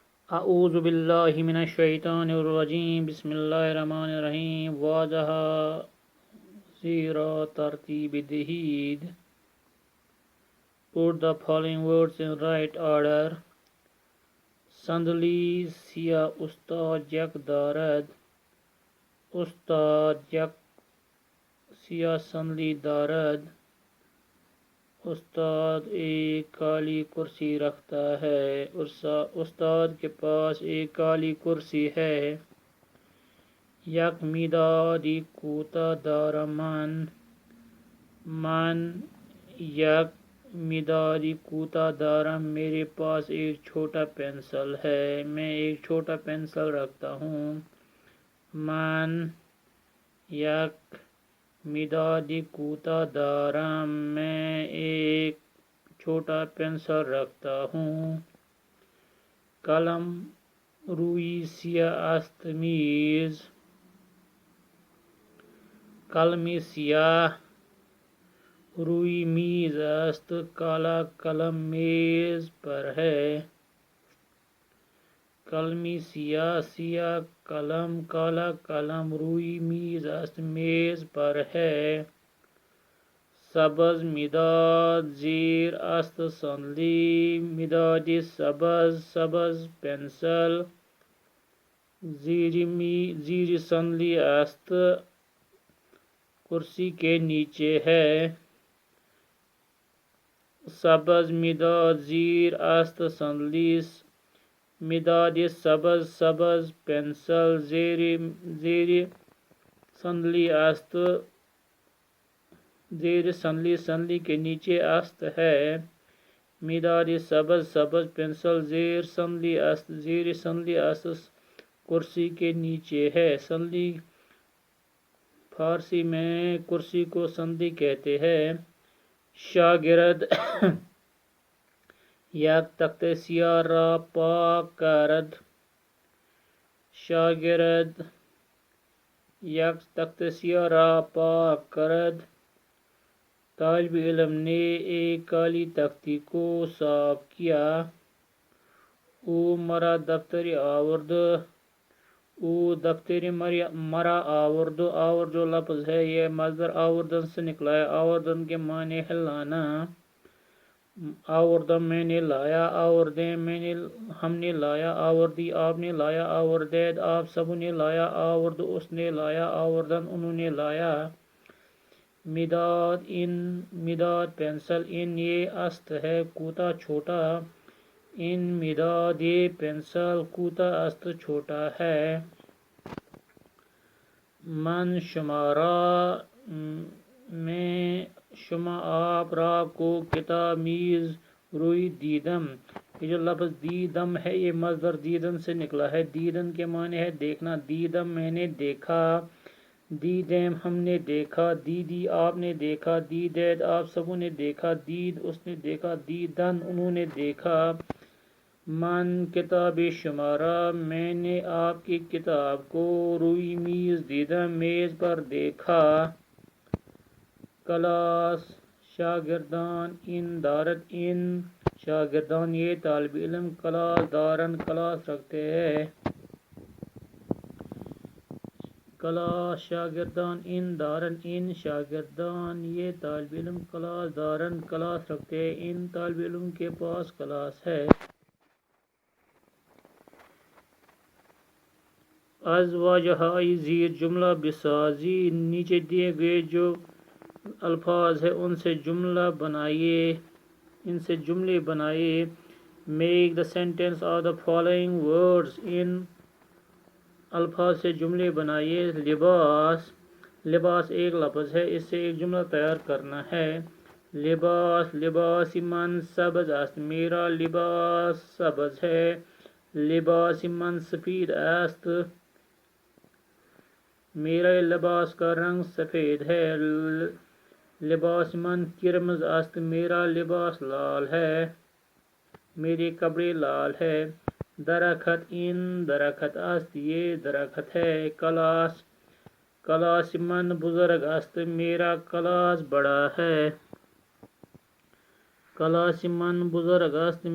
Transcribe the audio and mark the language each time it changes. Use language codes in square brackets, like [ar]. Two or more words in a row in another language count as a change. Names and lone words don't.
[ar] اعوذ باللہ من الشیطان الرجیم بسم اللہ الرحمن الرحیم [fa] واضح زیرا ترتیب دہید. [en] Put the following words in right order. [fa] سندلی سیا استاد یک دارد. استاد یک سیا سندلی دارد. [ur] استاد ایک کالی کرسی رکھتا ہے. استاد کے پاس ایک کالی کرسی ہے. [fa] یک مدادی کوتا دارم من یک مدادی کوتا دارم [ur] میرے پاس ایک چھوٹا پینسل ہے. میں ایک چھوٹا پینسل رکھتا ہوں. [fa] من یک مدادی کوتا دارم [ur] میں ایک چھوٹا پینسل رکھتا ہوں. [fa] قلم روی سیاه است میز. قلم سیاه روی میز است. [ur] کالا قلم میز پر ہے. [fa] قلم سیاه سیاه قلم کالا قلم روی میز است [ur] میز پر ہے. [fa] سبز مداد زیر است سندلی. مداد سبز سبز پنسل زیر سندلی است [ur] کرسی کے نیچے ہے. [fa] سبز مداد زیر است سندلی. مداد سبز سبز پنسل زیر سندلی است زیر سندلی [ur] کے نیچے [fa] است ہے. مداد سبز سبز پنسل زیر سندلی است [ur] کرسی کے نیچے ہے. سندلی فارسی میں کرسی کو سندلی کہتے ہیں. [fa] شاگرد یک تخت سیاه را پاک کرد. شاگرد یک تخت سیاه را پاک کرد. [ur] طالب علم نے ایک کالی تختی کو صاف کیا. [fa] او مرا دفتری آورد. او دفتری مرا آورد. [ur] آورد جو لفظ ہے یہ مصدر آوردن سے نکلا ہے. آوردن کے معنی ہے لانا. آوردن میں نے لایا. آوردیں ہم نے لایا. آوردی آپ نے لایا. آوردید آپ سب نے لایا. آورد اس نے لایا. آوردن انہوں نے لایا. [fa] مداد ان مداد [ur] پینسل. ان یہ است ہے کوتا چھوٹا. [fa] ان مداد [ur] یہ پینسل [fa] کوتا است [ur] چھوٹا ہے. [fa] من شمارا میں شما آپ را کو کتاب میز روی دیدم. [ur] یہ جو لفظ دیدم ہے یہ مصدر دیدن سے نکلا ہے. دیدن کے معنی ہے دیکھنا. دیدم میں نے دیکھا. دیدیم ہم نے دیکھا. دیدی آپ نے دیکھا. دیدید آپ سبوں نے دیکھا. دید اس نے دیکھا. دیدن انہوں نے دیکھا. [fa] من کتاب شمارا [ur] میں نے آپ کی کتاب کو [fa] روی میز دیدم [ur] میز پر دیکھا. [fa] کلاس شاگردان ان دارد. ان شاگردان [ur] یہ طالب علم [fa] کلاس دارن [ur] کلاس رکھتے ہیں. [fa] کلاس شاگردان ان دارن. ان شاگردان [ur] یہ طالب علم [fa] کلاس دارن [ur] کلاس رکھتے ہیں. ان طالب علم کے پاس کلاس ہے. [fa] از واجہائی زیر جملہ بسازی. [ur] نیچے دیے گئے جو الفاظ ہیں ان سے جملہ بنائیے. ان سے جملے بنائیے. [en] make the sentence of the following words. [ur] ان الفاظ سے جملے بنائیے. لباس. لباس ایک لفظ ہے. اس سے ایک جملہ تیار کرنا ہے. [fa] لباس لباس من سبز است. [ur] میرا لباس سبز ہے. [fa] لباس من سفید است. [ur] میرے لباس کا رنگ سفید ہے. [fa] لباس من کرمز است. [ur] میرا لباس لال ہے. میرے کپڑے لال ہے. [fa] درخت ان درخت است. [ur] یہ درخت ہے. [fa] کلاس کلاس من بزرگ است. [ur] میرا کلاس بڑا ہے. [fa] کلاس من بزرگ است.